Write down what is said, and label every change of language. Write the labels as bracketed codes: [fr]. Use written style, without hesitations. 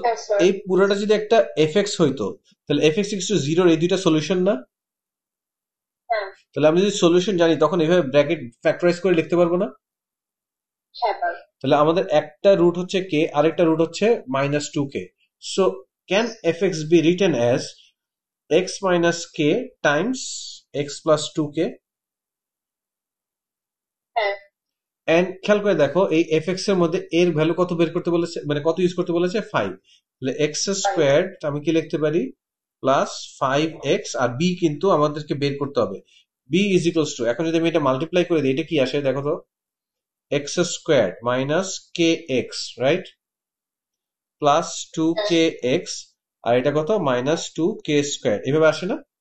[en] yes sir [bn] এই পুরোটা যদি একটা fx হইতো তাহলে fx is equals to 0 এই দুইটা সলিউশন না? হ্যাঁ তাহলে আমি যদি সলিউশন জানি তখন এইভাবে ব্র্যাকেট ফ্যাক্টরাইজ করে লিখতে পারবো না? হ্যাঁ পারো তাহলে আমাদের একটা রুট হচ্ছে k, আরেকটা রুট হচ্ছে minus 2k। [en] So can fx be written as x minus k times x plus 2k? [bn] হ্যাঁ এন্ড খেয়াল করে দেখো এই এফএক্স এর মধ্যে এর ভ্যালু কত বের করতে বলেছে, মানে কত ইউজ করতে বলেছে, 5। তাহলে এক্স স্কোয়ার আমি কি লিখতে পারি, প্লাস 5x, আর বি কিন্তু আমাদেরকে বের করতে হবে, বি ইজ ইকুয়ালস টু, এখন যদি আমি এটা মাল্টিপ্লাই করে দিই এটা কি আসে দেখো তো, এক্স স্কোয়ার মাইনাস কে এক্স, রাইট, প্লাস 2kx, আর এটা কত, মাইনাস 2k স্কোয়ার, এভাবে আসে না?